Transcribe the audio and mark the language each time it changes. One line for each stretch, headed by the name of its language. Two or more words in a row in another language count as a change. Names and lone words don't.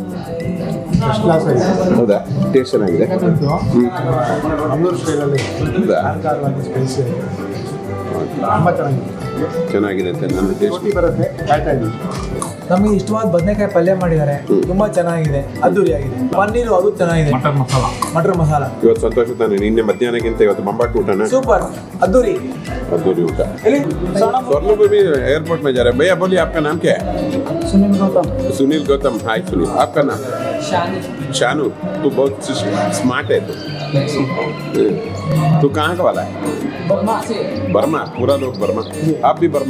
Kannada: ಹೌದಾ? ಟೇಸ್ಟ್ ಚೆನ್ನಾಗಿದೆ. ಚೆನ್ನಾಗಿದೆ ಅಂತ ನನ್ನ ಟೇಸ್ಟ್ ಬರುತ್ತೆ. ನಮಗೆ ಇಷ್ಟವಾದ ಬದನೆಕಾಯಿ ಪಲ್ಯ ಮಾಡಿದ್ದಾರೆ, ತುಂಬಾ ಚೆನ್ನಾಗಿದೆ, ಅದ್ದೂರಿಯಾಗಿದೆ. ಪನ್ನೀರು ಅದು ಚೆನ್ನಾಗಿದೆ, ಮಟರ್ ಮಸಾಲ. ಇವತ್ತು ಸಂತೋಷ ತಾನೆ, ನಿನ್ನೆ ಮಧ್ಯಾಹ್ನಕ್ಕಿಂತ ಇವತ್ತು ಬಂಬಾಟ್ ಊಟನ ಸೂಪರ್, ಅದ್ದೂರಿ अधूरी उठा।
Hindi: स्वर्णभूमि एयरपोर्ट में जा रहे हैं। भैया बोलिए आपका नाम क्या है? सुनील गौतम। सुनील गौतम। हाय सुनील, आपका नाम? शानू। तू बहुत स्मार्ट है तू कहाँ का वाला है? बर्मा। पूरा लोग बर्मा। आप भी बर्मा?